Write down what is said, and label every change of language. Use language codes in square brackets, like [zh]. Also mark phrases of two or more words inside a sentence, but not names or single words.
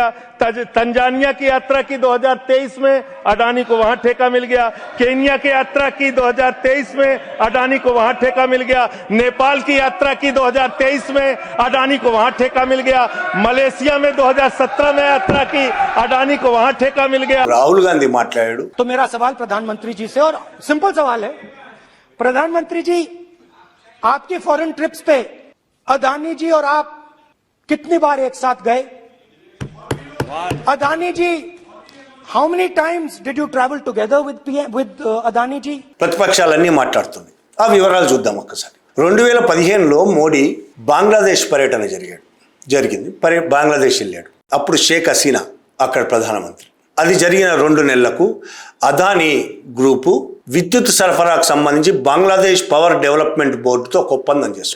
[hi] तंजानिया की यात्रा की 2023 में, अडानी को वहां ठेका मिल गया. केन्या की यात्रा की 2023 में, अडानी को वहां ठेका मिल गया. नेपाल की यात्रा की 2023 में, अडानी को वहां ठेका मिल गया. मलेशिया में 2017 में यात्रा की, अडानी को वहां ठेका मिल गया. [te] రాహుల్ గాంధీ మాట్లాడాడు. [hi] तो मेरा सवाल प्रधानमंत्री जी से, और सिंपल सवाल है, प्रधानमंत्री जी आपके [en] foreign trips [hi] पे अदानी जी और आप कितनी बार एक साथ गए? अदानी जी, [en] How many times did you travel together with Adani ji? [te] ప్రతిపక్షాలన్నీ మాట్లాడుతున్నాయి. ఆ వివరాలు చూద్దాం ఒక్కసారి. 2015లో మోడీ బంగ్లాదేశ్ పర్యటన జరిగింది. బంగ్లాదేశ్ వెళ్ళాడు. అప్పుడు షేక్ హసీనా అక్కడ ప్రధానమంత్రి. అది జరిగిన 2 నెలలకు అదానీ గ్రూపు విద్యుత్ సరఫరాకు సంబంధించి బంగ్లాదేశ్ పవర్ డెవలప్మెంట్ బోర్డుతో ఒక ఒప్పందం చేసుకుంది.